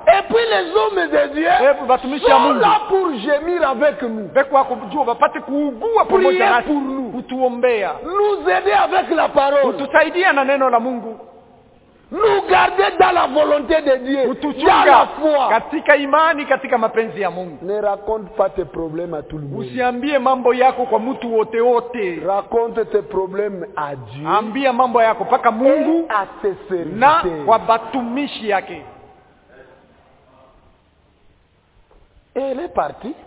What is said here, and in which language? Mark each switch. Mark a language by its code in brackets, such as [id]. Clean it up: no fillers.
[fr] Et puis les hommes de Dieu sont là pour gémir avec nous. Prier pour nous. Nous aider avec la parole. Nous garder dans la volonté de Dieu. Dans la foi. [sw] Katika imani, katika mapenzi ya Mungu. [fr] Ne raconte pas tes problèmes à tout le monde. [sw] Usiambie mambo yako kwa mtu wote wote. [fr] Raconte tes problèmes à Dieu. [sw] Ambia mambo yako paka Mungu. Na kwa batumishi yake. [fr] Elle est partie.